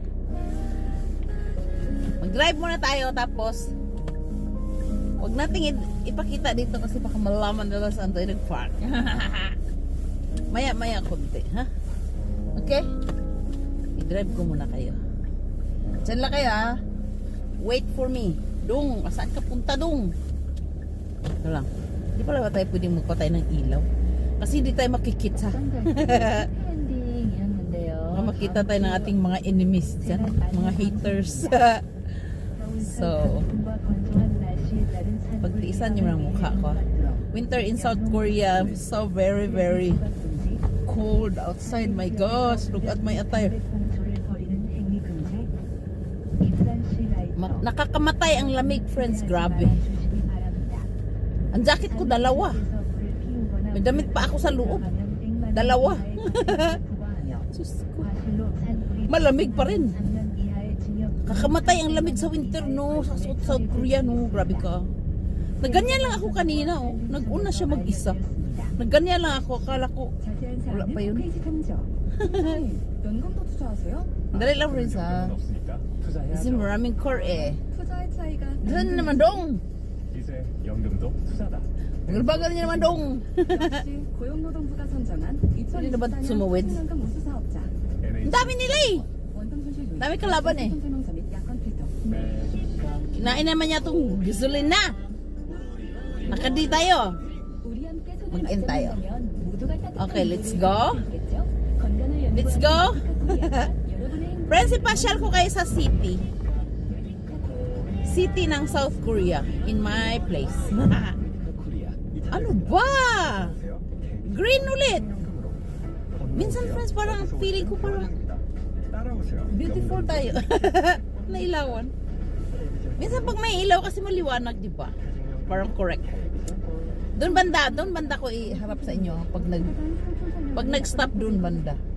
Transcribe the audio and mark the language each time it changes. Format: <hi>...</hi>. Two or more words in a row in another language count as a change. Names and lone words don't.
<tl>Mag-drive muna tayo tapos huwag nating ipakita dito kasi baka malaman nila saan tayo nag-park. Maya-maya kunti, ha? Okay? I-drive ko muna kayo. Diyan lang kayo, ha?</tl> <en>Wait for me.</en> <tl>Dong, saan ka punta, Dong? Ito lang. Di pala ba tayo pwedeng magpatay ng ilaw? Kasi hindi tayo makikita. Baka makita tayo ng ating mga enemies dyan. Mga haters. So, pagtiisan nyo ng mukha ko.</tl> <en>Winter in South Korea, so very, very cold outside. My gosh, look at my attire.</en> <tl>Nakakamatay ang lamig, friends. Grabe. Ang jacket ko, dalawa. May damit pa ako sa loob. Dalawa. Diyos ko. Malamig pa rin. Kakamatay ang lamig sa winter, no? Sa South Korea, no? Grabe ka. Nagganyan lang ako kanina, oh. Nag-una siya mag-isa. Nagganyan lang ako. Akala ko, wala pa yun.</tl> <ko>연금도 투자하세요?</ko> <tl>Dali lang, friends, ha? Kasi maraming core, eh.</tl> <ko>투자의 차이가</ko> <tl>Doon naman, Dong.</tl> <ko>이제 연금도 투자다.</ko> <tl>Bagal-bagal niya naman, Dong.</tl> <ko>역시 고용노동부가 선정한</ko> <tl>Hindi na ba</tl> <ko>2024년</ko> <tl>sumawid?</tl> <ko>청년연금 우수 사업자</ko> <tl>Ang dami nila, eh.</tl> <ko>원동 손실 요인</ko> <tl>Dami kalaban, eh.</tl> <ko>선제농사 및 약관 필터</ko> <tl>Kinain naman niya itong gasolina. Nakadi tayo.</tl> <ko>우리 함께 손을</ko> <tl>Mag-in tayo.</tl> <ko>맞잡는다면 모두가 따뜻한</ko> <en>Okay, let's</en> <ko>미래를</ko> <en>go.</en> <ko>만들 수 있겠죠? 건강을 연구하는</ko> <en>Let's go.</en> <ko>미카코리아가 여러분의 행복을</ko> <tl>Friends, ipasyal ko kayo sa city.</tl> <en>City ng South Korea. In my place.</en> <ko>코리아.</ko> <tl>Ano ba? Green ulit. Minsan, friends, parang feeling ko parang</tl> <ko>따라오세요.</ko> <tl>beautiful tayo. Nailawan. Minsan pag may ilaw kasi maliwanag, di ba? Parang correct. Doon banda ko iharap sa inyo pag nag-stop doon banda.</tl>